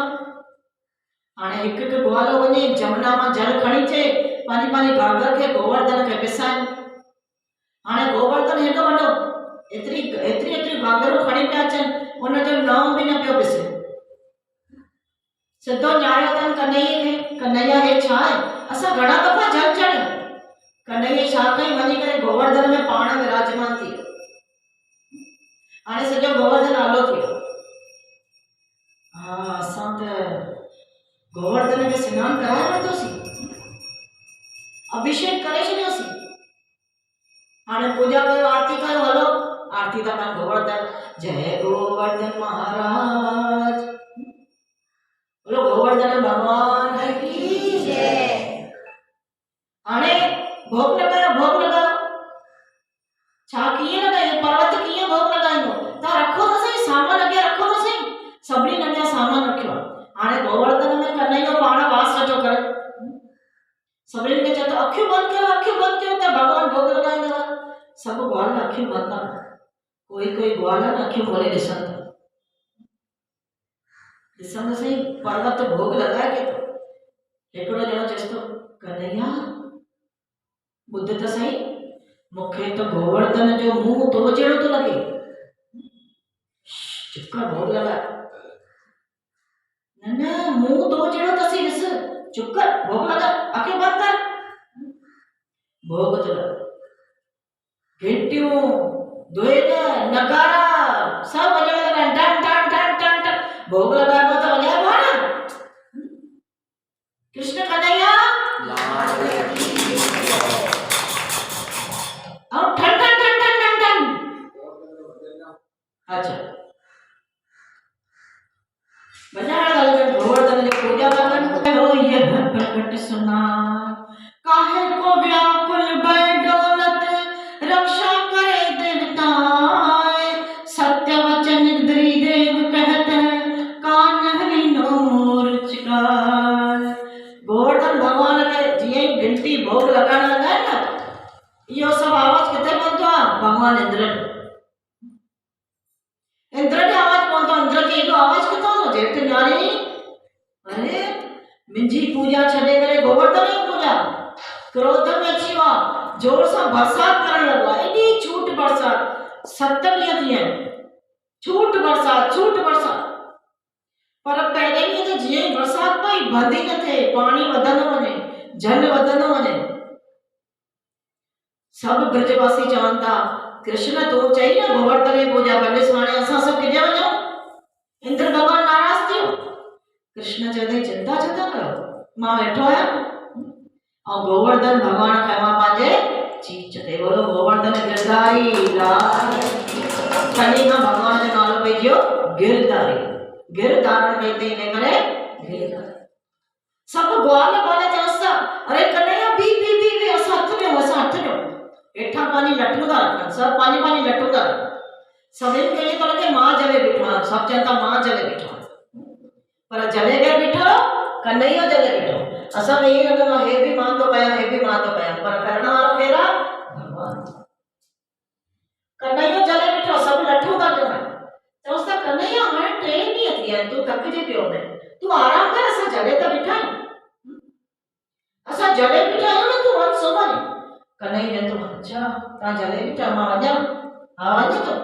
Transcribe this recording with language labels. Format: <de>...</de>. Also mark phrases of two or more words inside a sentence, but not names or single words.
<sd>हाणे हिकु हिकु ग्वालो वञे जमुना मां जल खणी अचे, पंहिंजी पंहिंजी घाघर खे गोवर्धन खे पिसाए। हाणे गोवर्धन हेॾो वॾो एतिरी एतिरी एतिरी घाघरूं खणी पिया अचनि, उनजो नओं बि न पियो पिसे। सिधो न्यायो अथनि कन्हैया खे, कन्हैया हे छा आहे? असां घणा दफ़ा जल चढ़ियो। कन्हैया छा कई? वञी करे गोवर्धन में पाण विराजमान थी वियो। हाणे सॼो गोवर्धन आलो थी वियो। हा असां त गोवर्धन खे सनानु कराए वरितोसीं, अभिषेक करे छॾियोसीं। हाणे पूजा कयो, आरती कयो, हलो आरती था कनि गोवर्धन, जय गोवर्धन महाराज,</sd> <hi>बोलो गोवर्धन भगवान की जय।</hi> <sd>हाणे भोग लगायो, भोग लगायो। छा कीअं लॻायो? पर्वत कीअं भोग लॻाईंदो? तव्हां रखो त सही, सामान अॻे रखो त सही। सभिनी अॻियां सामान रखियो। हाणे गोवर्धन में कन्हैया पाण वास वेठो करे, सभिनी खे चए थो अखियूं बंदि कयो, अखियूं बंदि कयो त भॻवान भोग लॻाईंदव। सब ग्वाल अखियूं बंदि था, कोई कोई ग्वाल अखियूं खोले ॾिसनि था, ॾिसनि सही पर्वत भोग लॻाए के थो। हिकिड़ो ॼणो चएसि थो कन्हैया ॿुध त सही, मूंखे त गोवर्धन जो मुंहुं तो जहिड़ो थो लॻे। चुप कर, भोग लॻाए। न न मुंहुं तो जहिड़ो अथसि, ॾिस, चुप कर, भोग लॻाए, अखियूं बंदि कर। भोग थो लॻे, घंटियूं दुहिल नगारा सब वॼण लॻा, टन टन टन टन टन। भोग लॻाइबो त वॼाइबो आहे न। कृष्ण कन्हैया और ठन ठन ठन ठन ठन ठन। अच्छा वॼाइण लॻनि, गोवर्धन जी पूजा कनि।</sd> <bra>हो यह प्रकट सुना, काहे को व्याकुल भय डोलत, रक्षा करे देवताए। सत्य वचन द्रिदेव कहत, कान लीनो मूर्छिकार।</bra> <sd>गोवर्धन भगवान खे जीअं ई गिनती भोग लॻाइण लॻा न, इहो सभु आवाज़ किथे पहुतो आहे? भगवान इंद्र जो। इंद्र जो आवाज़ पहुतो। इंद्र खे एॾो आवाज़ किथां थो? जेठ न्याणी, अरे मुंहिंजी पूजा छॾे करे गोवर्धन जी पूजा। क्रोध में अची वियो आहे, जोर सां बरसात करण लॻो आहे, एॾी छूट बरसात। 7 ॾींहं थी आहिनि, छूट बरसात, छूट बरसात। पर पहिरें ॾींहं ते जीअं ई बरसात पई, बंदि न थिए, पाणी वधंदो वञे, जल वधंदो वञे। सब ब्रजवासी चवनि था कृष्ण तूं चई न गोवर्धन जी पूजा कंदे, हाणे असां सभु किथे वञूं? इंद्र भगवान नाराज़ थियो। कृष्ण चवंदई चिंता छो था कयो, मां वेठो आहियां। और गोवर्धन भगवान खे मां पंहिंजे चीच ते, बोलो गोवर्धन गिरधारी लाल। तॾहिं खां भगवान जो नालो पइजियो गिरधारी। गिर धारण कई अथई, इन करे गिरधारी। सब ग्वाल ग्वाल चवसि था अरे कन्हैया बी बी बी बी, असां हथ ॾियो, असां हथ ॾियो। हेठां पंहिंजी लटूं था रखनि, सभु पंहिंजी पंहिंजी लटूं था रखनि। सभिनि खे ईअं थो लॻे मां जले बीठो आहियां, सभु चवनि था मां जले बीठो आहियां, पर जले केरु बीठो? कन्हैया जले बीठो। असांखे ईअं लॻंदो आहे हे बि मां थो कयां, हे बि मां थो कयां, पर करण वारो केरु आहे? भगवान। कन्हैया जले बीठो, सभु लठूं था ॾियनि। चवसि था कन्हैया हाणे 3 ॾींहं थी विया आहिनि, तूं थकिजी पियो वञे, तूं आराम कर, असां जले त बीठा आहियूं, असां जले बीठा आहियूं न, तूं वञ सुम्ह। कन्हैया चए थो अच्छा तव्हां जले बीठा, मां वञां? हा वञ तूं।</sd>